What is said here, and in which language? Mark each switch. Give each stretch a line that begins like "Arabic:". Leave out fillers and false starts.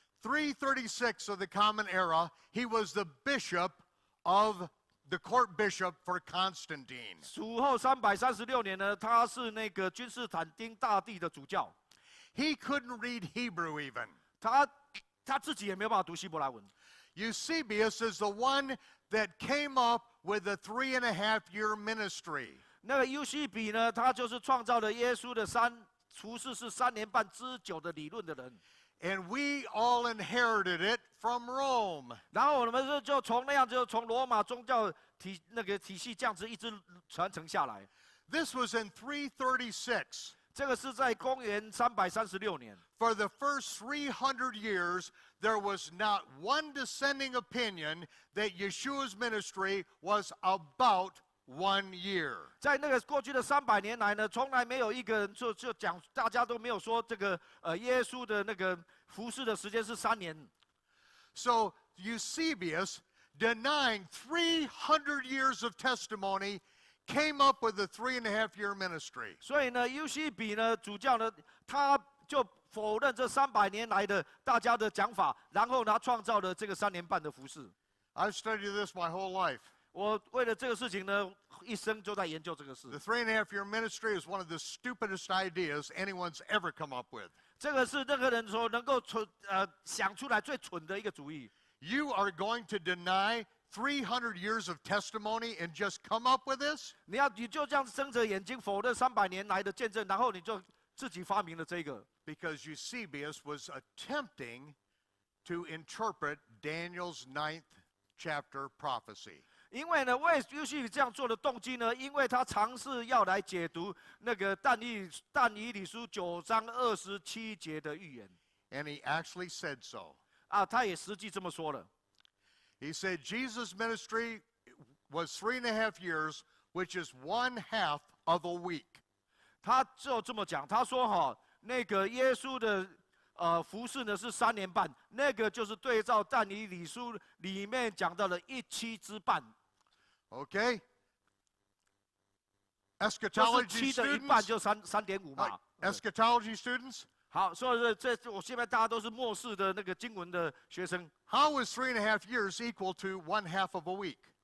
English: 336 of the Common Era, he was the bishop of the court bishop for Constantine.
Chinese: 主后336年呢，他是那个君士坦丁大帝的主教。
English: He couldn't read Hebrew even.
Chinese: 他自己也没有办法读希伯来文。
English: Eusebius is the one that came up with the 3.5-year ministry.
Chinese: 那个尤西比呢，他就是创造了耶稣的服事是3年半之久的理论的人。
English: And we all inherited it from Rome.
Chinese: 然后我们就从罗马宗教体系这样子一直传承下来。
English: This was in 336.
Chinese: 这个是在公元336年。
English: For the first 300 years, there was not one dissenting opinion that Yeshua's ministry was about 1 year.
Chinese: 在那个过去的300年来呢，从来没有一个人就讲，大家都没有说这个耶稣的那个服事的时间是3年。
English: So Eusebius, denying 300 years of testimony, came up with a 3.5-year ministry.
Chinese: 所以呢，尤西比呢主教呢，他就否认这300年来的大家的讲法，然后呢，他创造了这个3年半的服事。
English: I've studied this my whole life.
Chinese: 我为了这个事情呢，一生就在研究这个事。
English: The 3.5-year ministry is one of the stupidest ideas anyone's ever come up with.
Chinese: 这个是任何人所能够想出来最蠢的一个主意。
English: You are going to deny 300 years of testimony and just come up with this?
Chinese: 你就这样睁着眼睛否认300年来的见证，然后你就自己发明了这个。
English: Because Eusebius was attempting to interpret Daniel's 9th chapter prophecy.
Chinese: 因为呢，为尤西比这样做的动机呢，因为他尝试要来解读那个但以理书9章27节的预言。
English: And he actually said so.
Chinese: 他也实际这么说了。
English: He said Jesus' ministry was 3.5 years, which is 1/2 of a week.
Chinese: 他就这么讲，他说那个耶稣的服事呢是3年半，那个就是对照但以理书里面讲到的1/7之半。
English: Okay?
Chinese: 就是
English: Eschatology
Chinese: 7的一半
English: students?
Chinese: 就3.5嘛。
English: Eschatology students?
Chinese: 好，所以我现在大家都是末世的那个经文的学生。
English: How is 3.5 years equal to 1/2 of a week?